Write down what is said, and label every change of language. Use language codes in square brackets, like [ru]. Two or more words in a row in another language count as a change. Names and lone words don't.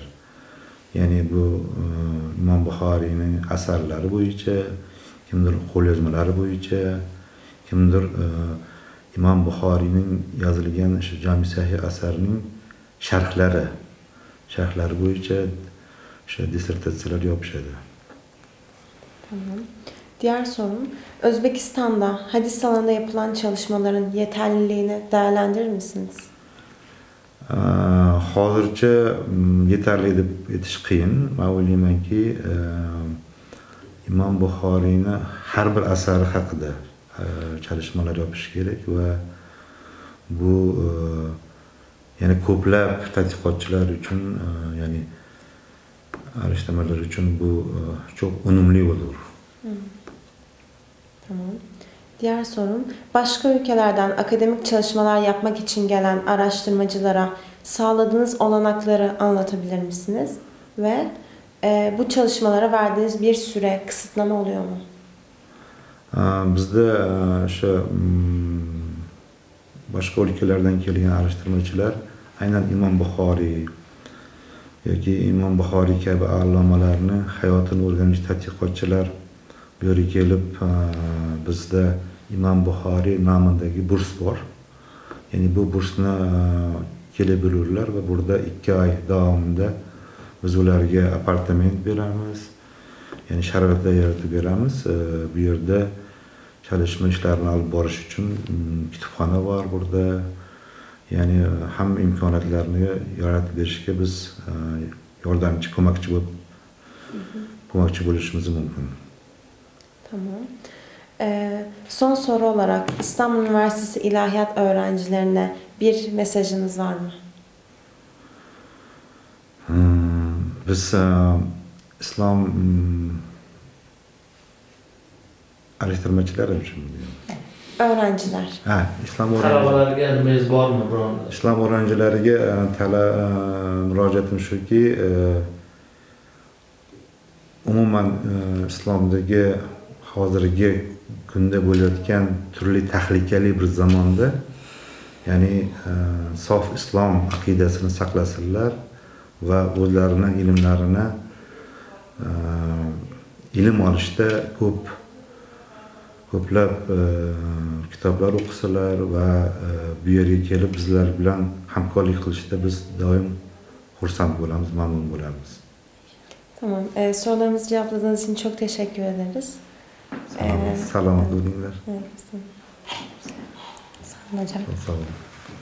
[uz] Ya'ni bu İmam Buxoriyning asarlari bo'yicha, kimdir qo'lyozmalari bo'yicha, kimdir İmam Buxoriyning yozilgan shu Jami Sahih asarining sharhlari bo'yicha o'sha dissertatsiyalar yopishadi. [tr] Tamam. Diğer sorum, Özbekistan'da hadis alanında yapılan çalışmaların yeterliliğini değerlendirir misiniz? [uz] Hozircha yetarli deb aytish qiyin. Men o'ylaymanki, İmam Buxoriyni har bir asari haqida çalışmalar yopish kerak va Bu ya'ni ko'plab tadqiqotchilar uchun ya'ni araştırmalar uchun bu çok unumli olur. [tr] Tamam. Diğer sorum, başka ülkelerden akademik çalışmalar yapmak için gelen araştırmacılara sağladığınız olanakları anlatabilir misiniz? Ve bu çalışmalara verdiğiniz bir süre kısıtlama oluyor mu? Bizde şu başka ülkelerden gelen araştırmacılar [uz] aynen İmam Buxoriy yoki İmam Buxoriy kabi allamalarni hayotini o'rganish tadqiqotchilar bu yerga kelib bizda İmam Buxoriy nomidagi burs bor. Ya'ni bu bursni kelib yururlar va burada 2 oy davomida biz ularga apartament beramiz. Ya'ni sharoitlar yaratib beramiz. Bu yerda çalışma ishlarini olib borish uchun kutubxona bor burada. Ya'ni hamma imkoniyatlarni yaratib berishga biz yordamchi, ko'makchi bo'lishimiz mumkin. [tr] Tamam. Son soru olarak İstanbul Üniversitesi İlahiyat öğrencilerine bir mesajınız var mı? Biz İslam araştırmacılar için Öğrenciler. [uz] İslam talabalarga nimangiz bormi biron? İslam öğrencilariga murojaatim shuki, umuman islomdagi hozirgi kunda bo'layotgan turli tahlikali bir zamonda ya'ni sof islom aqidasini saqlasinlar va o'zlarini ilmlarini ilm olishda ko'plab kitoblar o'qisalar va bu yerga kelib bizlar bilan hamkorlik qilishda biz doim xursand bo'lamiz, mamnun bo'lamiz. [tr] Tamam. Sorularımızı cevapladığınız için çok teşekkür ederiz. [uz] Salomat bo'linglar. [tr] Evet. Sağ olun hocam. Sağ olun.